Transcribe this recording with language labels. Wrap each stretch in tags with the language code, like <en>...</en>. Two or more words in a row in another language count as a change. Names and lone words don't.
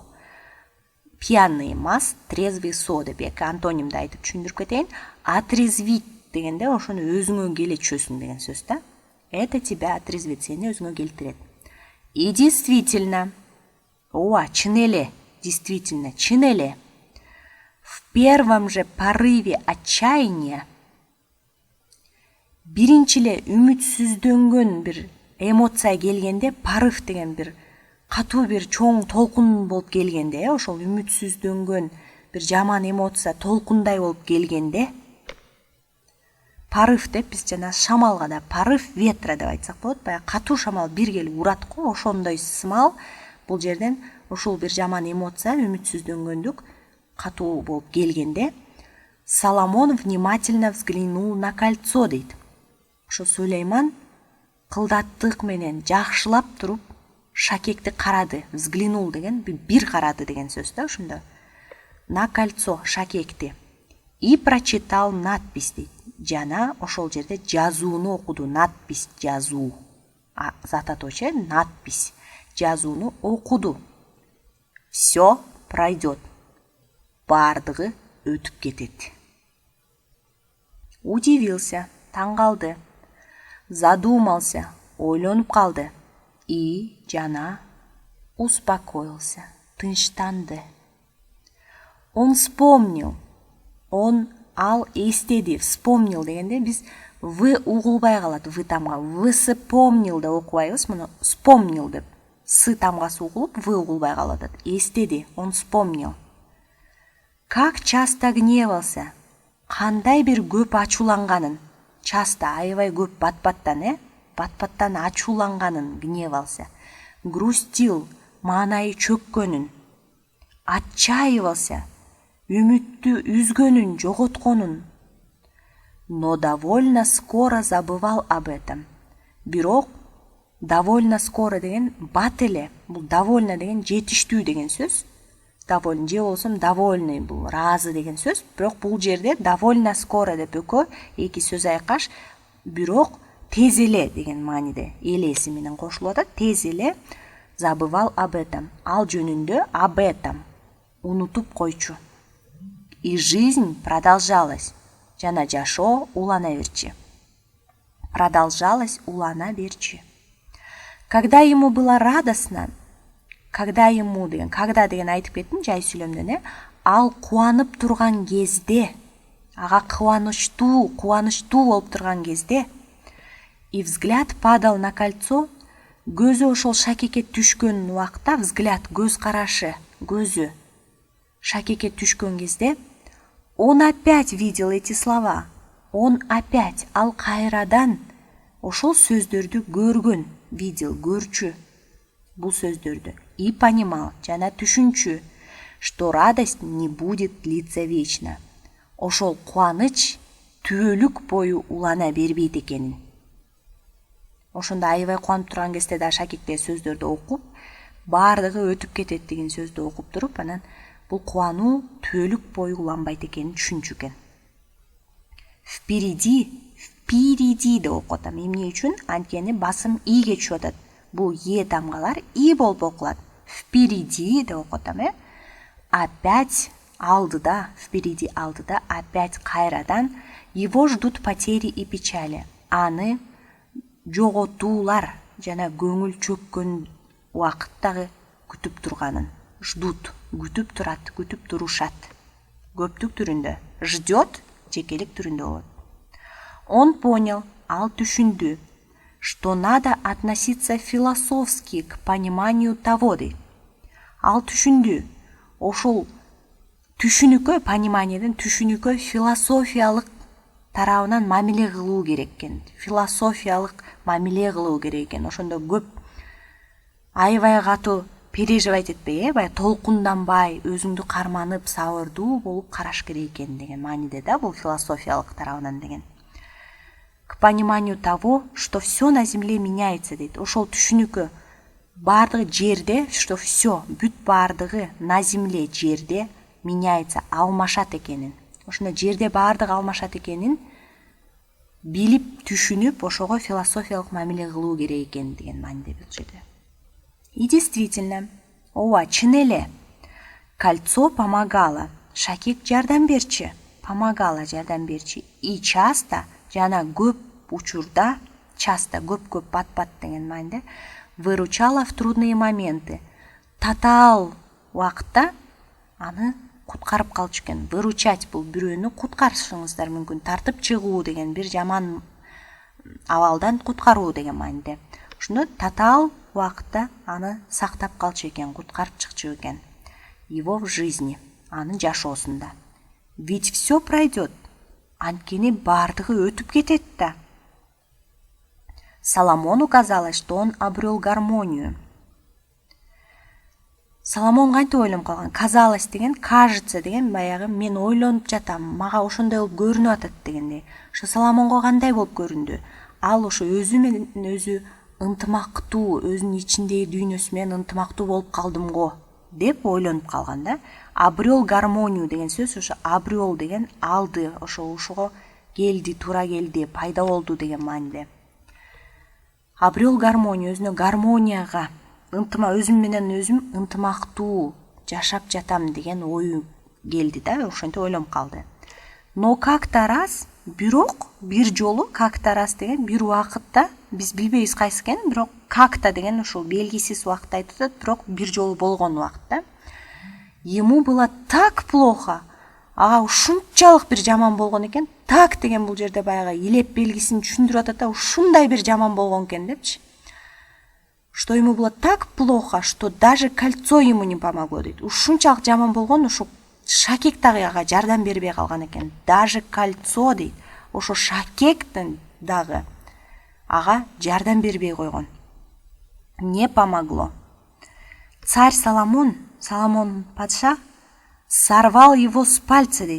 <ky>Пьяный эмас, трезвый со деп эки антонимди айтып түшүндүрүп кетейин. Отрезвить дегенде ошону өзүңө келе түшөсүң деген сөз да.</ky> <ru>Это тебя отрезвит,</ru> <ky>сени өзүңө келтирет.</ky> <ru>И действительно,</ru> <ky>чын эле, действительно, чын эле.</ky> <ru>В первом же порыве отчаяния,</ru> <ky>биринчи эле үмүтсүздөнгөн бир эмоция келгенде, порыв деген бир катуу бир чоң толкун болуп келгенде, ошол үмүтсүздөнгөн бир жаман эмоция толкундай болуп келгенде, порыв деп биз жана шамалга да</ky> <ru>порыв ветра</ru> <ky>деп айтсак болот. Баягы катуу шамал бир келип урат го, ошондой сымал бул жерден ушул бир жаман эмоция, үмүтсүздөнгөндүк катуу болуп келгенде,</ky> <ru>Соломон внимательно взглянул на кольцо дейт.</ru> <ky>Ошо Сулейман кылдаттык менен жакшылап туруп шакекти карады. Взглянул деген бир карады деген сөз да ушунда.</ky> <ru>На кольцо, шакекти. И прочитал надпись дейт.</ru> <ky>Жана ошол жерде жазууну окуду.</ky> <ru>Надпись, жазуу. Заточие, надпись.</ru> <ky>Жазууну окуду.</ky> <ru>Все пройдет.</ru> <ky>Бардыгы өтүп кетет. Удивился, таң калды. Задумался, ойлонуп калды. И жана успокоился, тынчтанды.</ky> <ru>Он вспомнил,</ru> <ky>ал эстеди, вспомнил дегенде биз вы угулбай калат, вы тамга, вы вспомнил деп окубайбыз, муну вспомнил деп. Сы тамгасы угулуп, вы угулбай калат. Эстеди,</ky> <ru>он вспомнил. Как часто гневался,</ru> <ky>кандай бир көп ачууланганын, часто аябай көп бат-баттан ачууланганын, гневался. Грустил, маанайы чөккөнүн. Отчаивался, үмүттү үзгөнүн, жоготконун.</ky> <ru>Но довольно скоро забывал об этом.</ru> <ky>Бирок</ky> <ru>довольно скоро</ru> <ky>деген бат эле, бул довольно деген жетиштүү деген сөз. Довольно, же болсом довольный, бул разы деген сөз. Бирок бул жерде</ky> <ru>довольно скоро</ru> <ky>деп эки сөз айкаш, бирок тез эле деген мааниде элеси менен кошулуп атат. Тез эле</ky> <ru>забывал об этом.</ru> <ky>Ал жөнүндө</ky> <ru>об этом</ru> <ky>унутуп койчу.</ky> <ru>И жизнь продолжалась.</ru> <ky>Жана жашоо улана берчи. Продолжалась, улана берчи.</ky> <ru>Когда ему было радостно,</ru> <ky>когда деген айтып кеттим жай сүйлөмдөн, ал кубанып турган кезде, ага кубанычтуу болуп турган кезде,</ky> <ru>и взгляд падал на кольцо,</ru> <ky>көзү ошол шакекке түшкөн убакта, взгляд, көз карашы, көзү шакекке түшкөн кезде,</ky> <ru>он опять видел эти слова. Он опять,</ru> <ky>ал кайрадан ошол сөздөрдү көргөн, видел, көрчү бул сөздөрдү.</ky> <ru>И понимал,</ru> <ky>жана түшүнчү,</ky> <ru>что радость не будет длиться вечно.</ru> <ky>Ошол кубаныч түбөлүк бою улана бербейт экенин. Ошондо аябай кубанып турган кезде да шакекте сөздөрдү окуп, баардыгы өтүп кетет деген сөздү окуп туруп, анан бул кубануу түбөлүк бою уланбайт экенин түшүнчү экен. Впереди деп окуп атам. Эмне үчүн? Анткени басым ийге түшүп атат. Бул е тамгалар и болуп окулат. Впереди деп окуп атам, Опять алдыда, впереди алдыда,</ky> <ru>опять кайрадан его ждут потери и печали.</ru> <ky>Аны жоготуулар жана көңүл чөккөн убакыттагы күтүп турганын. Ждут, күтүп турат, күтүп турушат. Көптүк түрүндө. Ждет, жекелик түрүндө болот.</ky> <ru>Он понял,</ru> <ky>ал түшүндү,</ky> <ru>что надо относиться философски к пониманию того.</ru> <ky>Ал түшүндү, ошол түшүнүккө, пониманиеден түшүнүккө философиялык тарабынан мамиле кылуу керек экен, философиялык мамиле кылуу керек экен. Ошондо көп аябай катуу переживать этпей, баягы толкунданбай, өзүңдү карманып, сабырдуу болуп караш керек экен деген мааниде да бул философиялык тарабынан деген.</ky> <ru>К пониманию того, что все на земле меняется дейт.</ru> <ky>Ошол түшүнүккө бардыгы жерде,</ky> <ru>что все,</ru> <ky>бүт бардыгы</ky> <ru>на земле</ru> <ky>жерде меняется, алмашат экенин. Ошондо жерде бардыгы алмашат экенин билип, түшүнүп, ошого философиялык мамиле кылуу керек экен деген мааниде бул жерде.</ky> <ru>И действительно,</ru> <ky>ооба, чын эле.</ky> <ru>Кольцо помогало.</ru> <ky>Шакек жардам берчи. Помогало, жардам берчи.</ky> <ru>И часто,</ru> <ky>жана көп учурда, часто, көп пат-пат деген мааниде,</ky> <ru>выручала в трудные моменты.</ru> <ky>Татаал убакытта аны куткарып калчу экен. Выручать бул бирөөнү куткарышыңыздар мүмкүн. Тартып чыгуу деген, бир жаман абалдан куткаруу деген мааниде. Ошондо татаал убакытта аны сактап калчу экен, куткарып чыкчу экен.</ky> <ru>Его в жизни,</ru> <ky>анын жашоосунда.</ky> <ru>Ведь все пройдет.</ru> <ky>Анткени бардыгы өтүп кетет да.</ky> <ru>Соломону казалось, что он обрел гармонию.</ru> <ky>Соломон кантип ойлонуп калган? Казалось деген, кажется деген, баягы мен ойлонуп жатам, мага ошондой болуп көрүнүп атат дегендей. Ошо Соломонго кандай болуп көрүндү? Ал ошо өзү менен өзү ынтымактуу, өзүнүн ичиндеги дүйнөсү менен ынтымактуу болуп калдым го деп ойлонуп калган да.</ky> <ru>Обрел гармонию</ru> <ky>деген сөз, ошо обрел деген алды, ошого келди, туура келди, пайда болду деген мааниде.</ky> <ru>Обрел гармонию,</ru> <ky>өзүнө гармонияга, өзүм менен өзүм ынтымактуу жашап жатам деген ою келди да, ошентип ойлонуп калды.</ky> <ru>Но как-то раз,</ru> <ky>бирок бир жолу,</ky> <ru>как-то раз</ru> <ky>деген бир убакытта, биз билбейбиз кайсы экенин, бирок как-то деген ушул белгисиз убакытта айтып атат, бирок бир жолу болгон убакытта.</ky> <ru>Ему было так плохо.</ru> <ky>Ага ушунчалык бир жаман болгон экен. Так деген бул жерде баягы илеп белгисин түшүндүрүп атат да, ушундай бир жаман болгон экен депчи.</ky> <ru>Что ему было так плохо, что даже кольцо ему не помогло дейт.</ru> <ky>Ушунчалык жаман болгон, ошо шакек дагы ага жардам бербей калган экен.</ky> <ru>Даже кольцо дейт.</ru> <ky>Ошо шакектен дагы ага жардам бербей койгон.</ky> <ru>Не помогло. Царь Соломон патша сорвал его с пальца дейт.</ru>